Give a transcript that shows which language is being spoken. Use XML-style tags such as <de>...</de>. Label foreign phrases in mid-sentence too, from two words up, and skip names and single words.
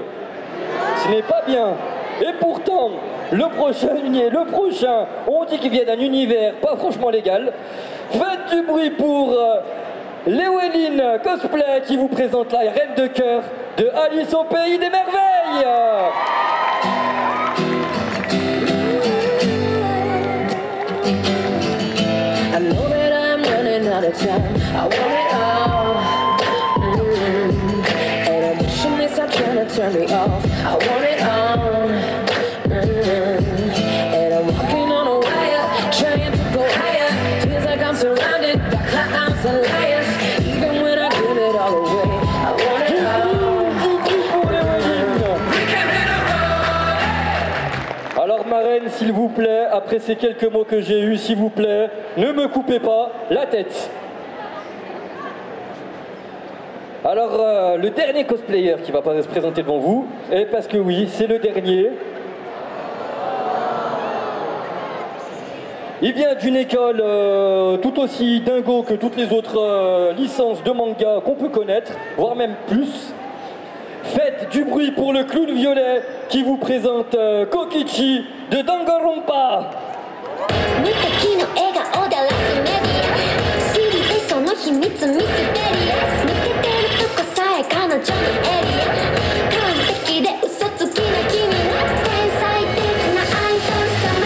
<fr>Ce n'est pas bien. Et pourtant, le prochain, on dit qu'il vient d'un univers pas franchement légal. Faites du bruit pour Léoéline Cosplay qui vous présente la reine de cœur de Alice au pays des merveilles.</fr> <en>I know that I'm running out of time. I want it all. And I'm wishing they stop trying to turn me off. I want it all. And I'm walking on a wire, trying to go higher. Feels like I'm surrounded by clowns and liars. Even when I give it all away, I want it all. We can hit a roll.</en> <fr>Alors ma reine, s'il vous plaît, après ces quelques mots que j'ai eus, s'il vous plaît, ne me coupez pas la tête. Alors, le dernier cosplayer qui va se présenter devant vous, et parce que oui, c'est le dernier. Il vient d'une école tout aussi dingo que toutes les autres licences de manga qu'on peut connaître, voire même plus. Faites du bruit pour le clown violet qui vous présente Kokichi de Danganronpa.</fr> <ja>無敵の笑顔でラスメディア知りてその秘密ミステリアス抜けてるとこさえ彼女のエリア完璧で嘘つきな君は天才的なアイドル様</ja>